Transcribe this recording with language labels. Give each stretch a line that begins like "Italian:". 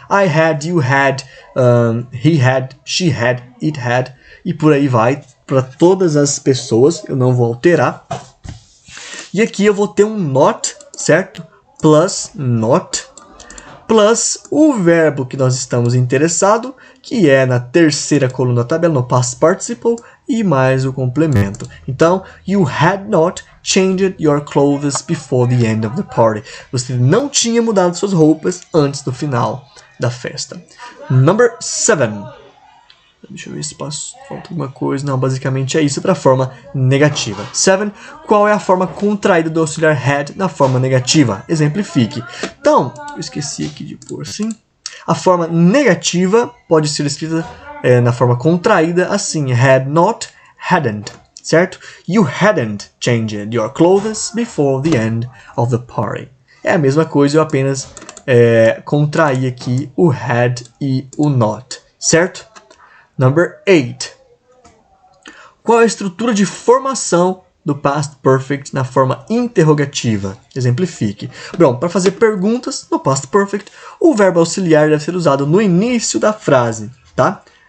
English: I had, you had, he had, she had, it had,
Portuguese: e por aí vai, para todas as pessoas, eu não vou alterar. E aqui eu vou ter um not, certo? Plus not, plus o verbo que nós estamos interessados, que é na terceira coluna da tabela, no past participle, e mais o complemento.
English: Então, you had not changed your clothes before the end of the party.
Portuguese: Você não tinha mudado suas roupas antes do final da festa.
English: Number 7.
Portuguese: Deixa eu ver se falta alguma coisa. Não, basicamente é isso para a forma negativa. 7. Qual é a forma contraída do auxiliar had na forma negativa? Exemplifique. Então, eu esqueci aqui de pôr assim. A forma negativa pode ser escrita na forma contraída assim.
English: Had not, hadn't. Certo? You hadn't changed your clothes before the end of the party.
Portuguese: É a mesma coisa, eu apenas contraí aqui o had e o not. Certo?
English: Number 8.
Portuguese: Qual é a estrutura de formação do past perfect na forma interrogativa? Exemplifique. Bom, para fazer perguntas no past perfect, o verbo auxiliar deve ser usado no início da frase, tá?